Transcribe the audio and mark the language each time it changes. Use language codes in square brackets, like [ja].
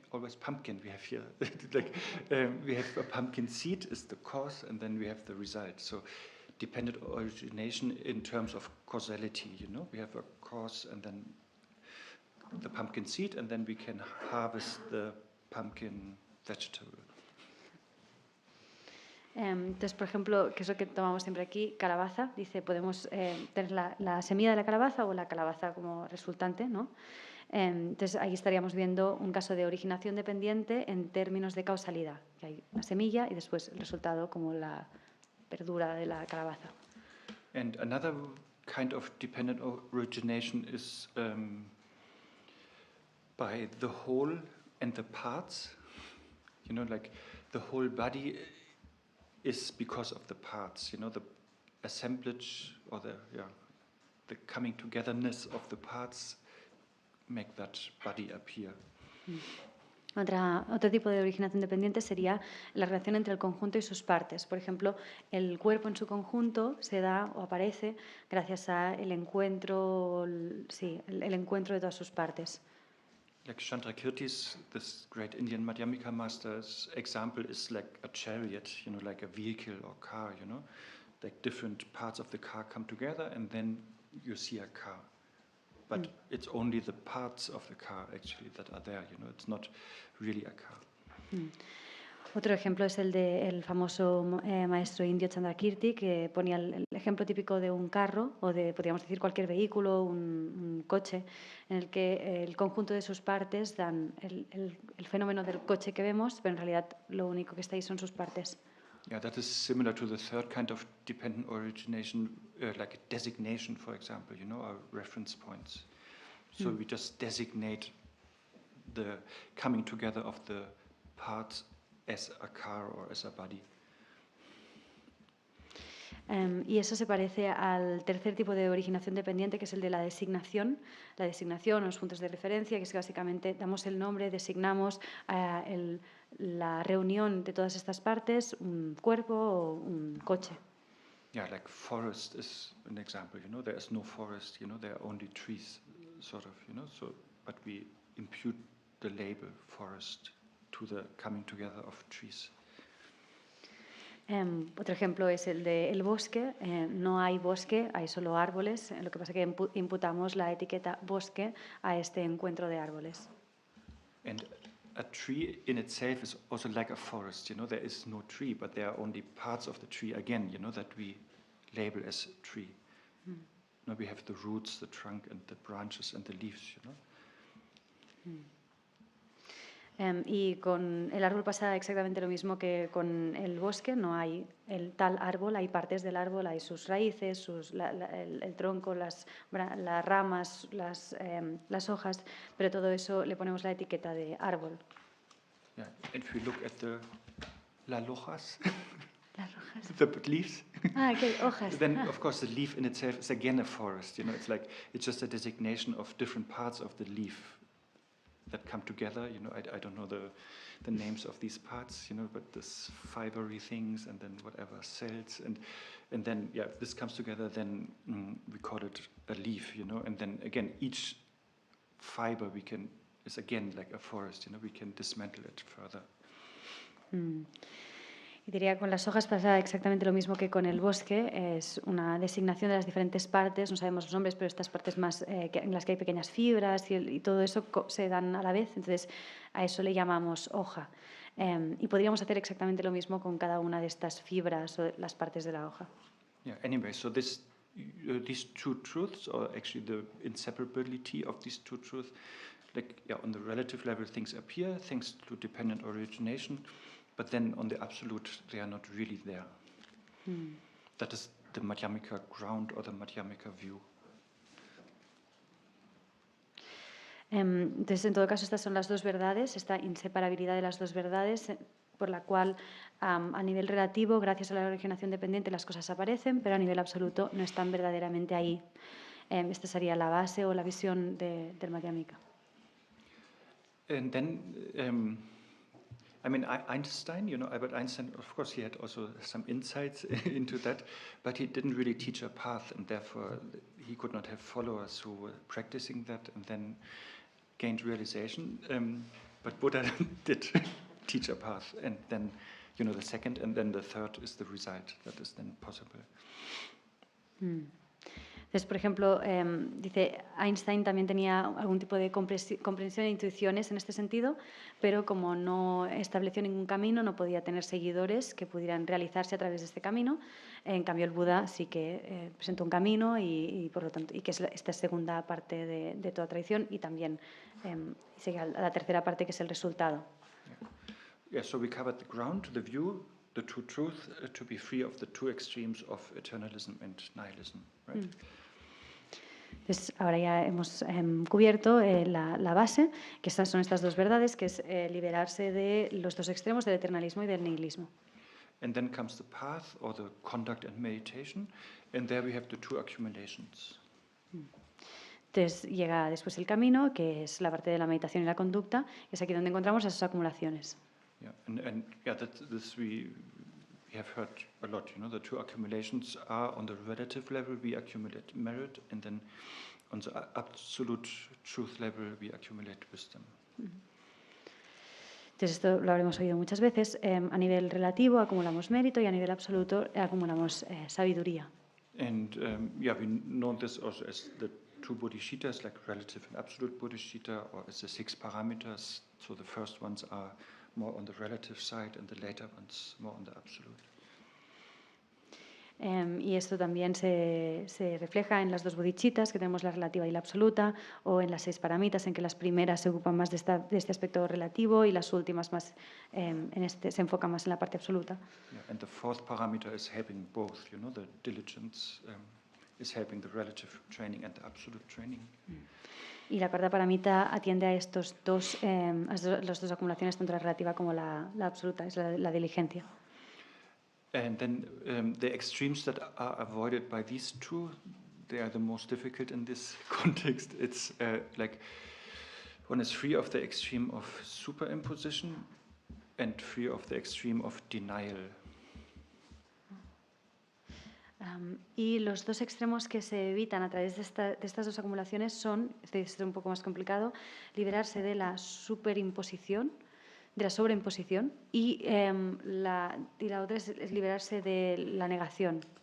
[en] Always pumpkin we have here. We have a pumpkin seed is the cause, and then we have the result. So dependent origination in terms of causality. We have a cause, and then the pumpkin seed, and then we can harvest the pumpkin vegetable. [es] Entonces, por ejemplo, que es lo que tomamos siempre aquí, calabaza, dice, podemos tener la semilla de la calabaza o la calabaza como resultante, ¿no? Entonces, ahí estaríamos viendo un caso de originación dependiente en términos de causalidad, que hay la semilla y después el resultado como la verdura de la calabaza. [en] And another kind of dependent origination is by the whole and the parts. Like the whole body is because of the parts, the assemblage or the coming togetherness of the parts make that body appear. [es] Otro tipo de originación dependiente sería la relación entre el conjunto y sus partes. Por ejemplo, el cuerpo en su conjunto se da o aparece gracias a el encuentro de todas sus partes. [en] Like Shantideva, this great Indian Madhyamika master's example is like a chariot, like a vehicle or car, like different parts of the car come together and then you see a car. But it's only the parts of the car actually that are there, it's not really a car. [es] Otro ejemplo es el del famoso maestro indio Chandrakirti, que ponía el ejemplo típico de un carro, o de, podríamos decir, cualquier vehículo, un coche, en el que el conjunto de sus partes dan el fenómeno del coche que vemos, pero en realidad lo único que está ahí son sus partes. [en] Yeah, that is similar to the third kind of dependent origination, like a designation, for example, our reference points. So we just designate the coming together of the parts as a car or as a body. [es] Y eso se parece al tercer tipo de originación dependiente, que es el de la designación. La designación o los puntos de referencia, que es que básicamente damos el nombre, designamos la reunión de todas estas partes, un cuerpo o un coche. [en] Yeah, like forest is an example, there is no forest, there are only trees, sort of, but we impute the label forest to the coming together of trees. [es] Otro ejemplo es el del bosque. No hay bosque, hay solo árboles. Lo que pasa es que imputamos la etiqueta bosque a este encuentro de árboles. [en] And a tree in itself is also like a forest, there is no tree, but there are only parts of the tree, again, that we label as tree. We have the roots, the trunk, and the branches and the leaves, [es] Y con el árbol pasa exactamente lo mismo que con el bosque. No hay el tal árbol, hay partes del árbol, hay sus raíces, el tronco, las ramas, las hojas, pero todo eso le ponemos la etiqueta de árbol. [en] Yeah, if we look at [es] las hojas, Las hojas. [en] the leaves, [es] Okay, hojas. [en] then of course the leaf in itself is again a forest. It's just a designation of different parts of the leaf that come together. I don't know the names of these parts, but this fibery things and then whatever cells and then if this comes together, then we call it a leaf, and then again each fiber is again like a forest, we can dismantle it further. [es] Y diría, con las hojas pasa exactamente lo mismo que con el bosque. Es una designación de las diferentes partes, no sabemos los nombres, pero estas partes más en las que hay pequeñas fibras y todo eso se dan a la vez, entonces a eso le llamamos hoja. Y podríamos hacer exactamente lo mismo con cada una de estas fibras o las partes de la hoja. [en] Yeah, anyway, so these two truths, or actually the inseparability of these two truths, on the relative level things appear thanks to dependent origination, but then on the absolute they are not really there. That is the Madhyamika ground or the Madhyamika view. [es] Entonces, en todo caso, estas son las dos verdades, esta inseparabilidad de las dos verdades, por la cual a nivel relativo, gracias a la originación dependiente, las cosas aparecen, pero a nivel absoluto no están verdaderamente ahí. Esta sería la base o la visión del Madhyamika. [en] And then, Einstein, Albert Einstein, of course, he had also some insights into that, but he didn't really teach a path, and therefore he could not have followers who were practicing that and then gained realization. But Buddha did teach a path, and then the second, and then the third is the result that is then possible. [es] Entonces, por ejemplo, dice, Einstein también tenía algún tipo de comprensión e intuiciones en este sentido, pero como no estableció ningún camino, no podía tener seguidores que pudieran realizarse a través de este camino. En cambio, el Buda sí que presentó un camino y por lo tanto, y que es esta segunda parte de toda tradición, y también sigue a la tercera parte, que es el resultado. [en] Yeah, so we covered the ground, the view, the true truth, to be free of the two extremes of eternalism and nihilism, right? [es] Entonces, ahora ya hemos cubierto la base, que son estas dos verdades, que es liberarse de los dos extremos, del eternalismo y del nihilismo. [en] And then comes the path, or the conduct and meditation, and there we have the two accumulations. [es] Entonces llega después el camino, que es la parte de la meditación y la conducta, y es aquí donde encontramos esas acumulaciones. [en] Yeah, and this we have heard a lot. The two accumulations are on the relative level we accumulate merit, and then on the absolute truth level we accumulate wisdom. [es] Entonces esto lo habremos oído muchas veces. A nivel relativo acumulamos mérito y a nivel absoluto acumulamos sabiduría. [en] And we know this also as the two bodhicittas, like relative and absolute bodhichitta, or as the 6 paramitas. So the first ones are more on the relative side, and the later ones more on the absolute. [es] Y esto también se refleja en las dos bodhichittas, que tenemos la relativa y la absoluta, o en las 6 paramitas, en que las primeras se ocupan más de este aspecto relativo y las últimas más se enfocan más en la parte absoluta. [en] Yeah, and the fourth parameter is helping both. The diligence is helping the relative training and the absolute training. [es] Y la cuarta paramita atiende a las dos acumulaciones, tanto la relativa como la absoluta, es la diligencia. [en] And then the extremes that are avoided by these two, they are the most difficult in this context. It's like one is free of the extreme of superimposition and free of the extreme of denial. [es] Y los dos extremos que se evitan a través de estas dos acumulaciones son, esto es un poco más complicado, liberarse de la superimposición, de la sobreimposición, y la otra es liberarse de la negación.